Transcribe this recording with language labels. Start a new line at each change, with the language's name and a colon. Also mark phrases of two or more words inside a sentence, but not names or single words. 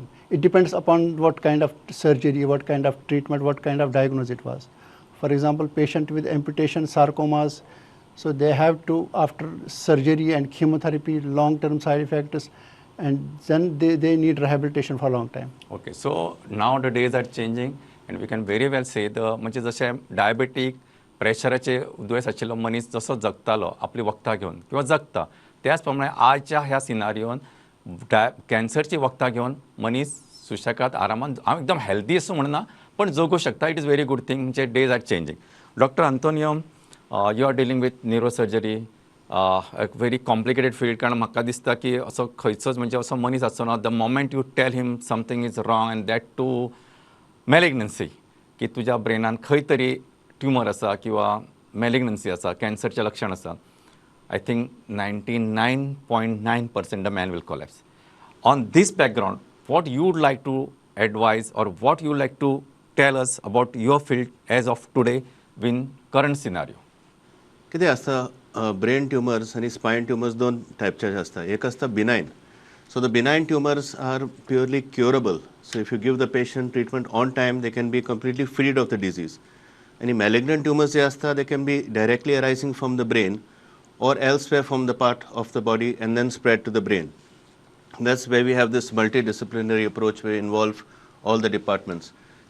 English: It depends upon what kind of surgery, what kind of treatment, what kind of diagnosis it was. For example, patient with amputation, sarcomas, so they have to, after surgery and chemotherapy, long-term side effects, and then they need rehabilitation for a long time. Okay, so now the days are changing and we can very well say
Konkani: म्हणजे जशे डायबेटीक प्रेशराचे दुयेंस आशिल्लो मनीस जसो जगतालो आपली वखदां घेवन किंवा जगता, त्याच प्रमाणे आजच्या ह्या सिनारियोन कॅन्सरची वखदां घेवन मनीस सुशेगाद आरामान, हांव एकदम हेल्दी असो म्हणना पण जगू शकता.
English: It is very good thing.
Konkani: म्हणजे
English: days are changing. Doctor Antonio, you are dealing with neurosurgery, very complicated field.
Konkani: कारण म्हाका दिसता की असो खंयचोच म्हणजे असो मनीस आसचो ना
English: the moment you tell him something is wrong and that too malignancy,
Konkani: की तुज्या ब्रेनान खंय तरी ट्युमर आसा किंवा मॅलिग्नन्सी आसा, कॅन्सरचें लक्षण आसा,
English: I think 99.9% the man will collapse. On this background, what you would like to advise or what you like to tell us about your field as of today in current scenario?
Konkani: कितें आसता, ब्रेन ट्युमर्स आनी स्पायन ट्युमर्स दोन टायपचे आसता. एक आसता बिनायन.
English: So the benign tumors are purely curable. So if you give the patient treatment on time, they can be completely freed of the disease. Any malignant tumors they can be directly arising from the brain or elsewhere from the part of the body and then spread to the brain. That's where we have this multidisciplinary approach where we involve all the departments.